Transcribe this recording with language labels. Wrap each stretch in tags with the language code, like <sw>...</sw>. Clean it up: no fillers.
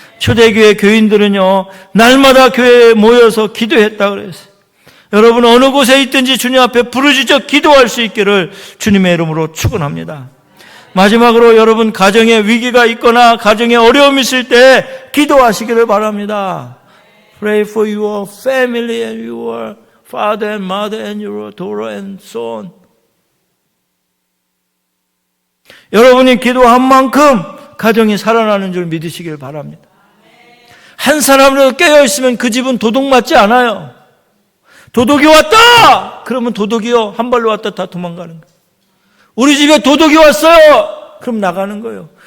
<ko>초대교회 교인들은요 날마다 교회에 모여서 기도했다고 그랬어요. 여러분 어느 곳에 있든지 주님 앞에 부르짖어 기도할 수 있기를 주님의 이름으로 축원합니다. 마지막으로 여러분 가정에 위기가 있거나 가정에 어려움이 있을 때 기도하시기를 바랍니다.</ko> <en>Pray for your family and your father and mother and your daughter and so on.</en> <ko>여러분이 기도한 만큼 가정이 살아나는 줄 믿으시길 바랍니다. 한 사람이라도 깨어있으면 그 집은 도둑맞지 않아요. 도둑이 왔다! 그러면 도둑이요 한 발로 왔다 다 도망가는 거예요. 우리 집에 도둑이 왔어요! 그럼 나가는 거예요.</ko>